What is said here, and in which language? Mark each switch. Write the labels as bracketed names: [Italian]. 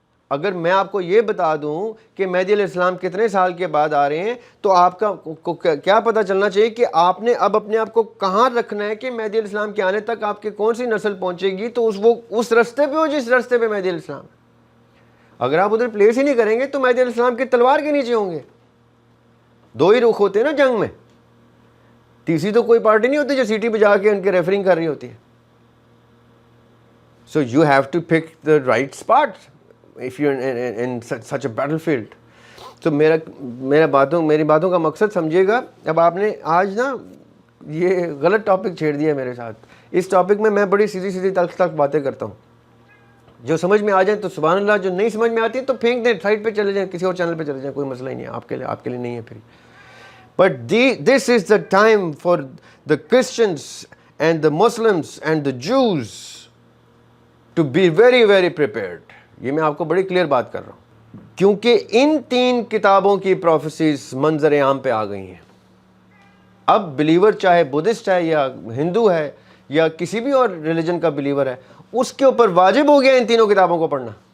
[Urdu] اگر میں آپ کو یہ بتا دوں کہ مہدی علیہ السلام کتنے سال کے بعد آ رہے ہیں تو آپ کا کیا پتہ چلنا چاہیے کہ آپ نے اب اپنے آپ کو کہاں رکھنا ہے کہ مہدی علیہ السلام کے آنے تک آپ کی کون سی نسل پہنچے گی تو وہ اس رستے پہ ہو جس رستے پہ مہدی علیہ السلام. اگر آپ ادھر پلیس ہی نہیں کریں گے تو مہدی علیہ السلام کی تلوار کے نیچے ہوں گے. دو ہی رخ ہوتے ہیں نا جنگ میں، تیسری تو کوئی پارٹی نہیں ہوتی جو سیٹی بجا کے ان کے ریفرنگ کر رہی ہوتی ہے. [English] So you have to pick the right spot if you're in such a battlefield. [Urdu] تو میری باتوں کا مقصد سمجھیے گا. اب آپ نے آج نا یہ غلط ٹاپک چھیڑ دیا میرے ساتھ. اس ٹاپک میں بڑی سیدھی تلخ باتیں کرتا ہوں. جو سمجھ میں آ جائیں تو سبحان اللہ، جو نہیں سمجھ میں آتی تو پھینک دیں، سائٹ پہ چلے جائیں، کسی اور چینل پہ چلے جائیں، کوئی مسئلہ ہی نہیں ہے. آپ کے لیے نہیں ہے پھر. [English] But this is the time for the Christians and the Muslims and the Jews to be very very prepared. [Urdu] یہ میں آپ کو بڑی کلیئر بات کر رہا ہوں کیونکہ ان 3 کتابوں کی پروفیسیز منظر عام پہ آ گئی ہیں. اب بلیور چاہے بدھسٹ ہے یا ہندو ہے یا کسی بھی اور ریلیجن کا بلیور ہے، اس کے اوپر واجب ہو گیا ان تینوں کتابوں کو پڑھنا.